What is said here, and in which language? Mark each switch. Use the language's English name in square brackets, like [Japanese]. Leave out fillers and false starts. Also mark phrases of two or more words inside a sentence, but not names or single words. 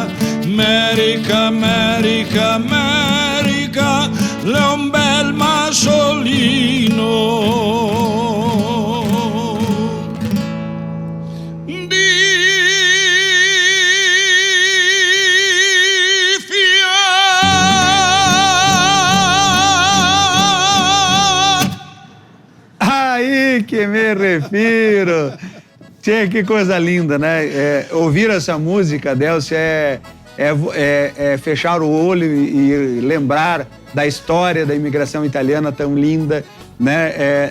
[Italian] America, America, America, è un bel massolino di fior. [Portuguese] Aí que me refiro. Tchê, que coisa linda, né? Ouvir essa música, Delcio, é fechar o olho e lembrar da história da imigração italiana tão linda, né?